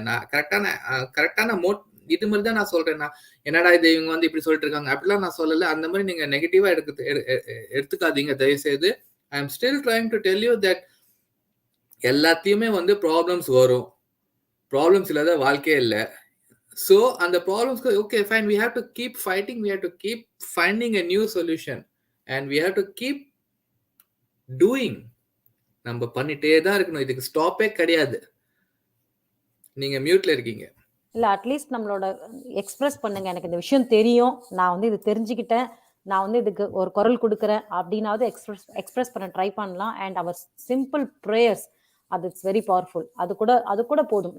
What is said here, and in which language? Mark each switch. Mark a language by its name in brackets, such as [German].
[Tamil] நான் கரெக்டான இது மாதிரி தான் நான் சொல்றேன். நான் என்னடா இது இவங்க வந்து இப்படி சொல்லிட்டு இருக்காங்க அப்படிலாம் நான் சொல்லல. அந்த மாதிரி நீங்க நெகட்டிவா எடுத்துக்காதீங்க தயவு செய்து. [English] I am still trying to tell you that [Tamil] எல்லாத்தையுமே வந்து ப்ராப்ளம்ஸ் வரும், ப்ராப்ளம்ஸ் இல்லாத வாழ்க்கையே இல்லை. [English] so [Tamil] அந்த ப்ராப்ளம்ஸ்க்கு [English] Okay fine, we have to keep fighting, we have to keep finding a new solution and we have to keep doing. [Tamil] நம்ம பண்ணிட்டே தான் இருக்கணும், இதுக்கு ஸ்டாப்பே கிடையாது. நீங்க மியூட்ல இருக்கீங்க. இல்ல அட்லீஸ்ட் நம்மளோட எக்ஸ்பிரஸ் பண்ணுங்க, எனக்கு இந்த விஷயம் தெரியும், நான் வந்து இது தெரிஞ்சுக்கிட்டேன், நான் வந்து இதுக்கு ஒரு குரல் கொடுக்குறேன் அப்படின்னாவது எக்ஸ்பிரஸ் பண்ண ட்ரை பண்ணலாம். [English] and our simple prayers, [Tamil] அது [English] It's very powerful. [Tamil] அது கூட போதும்.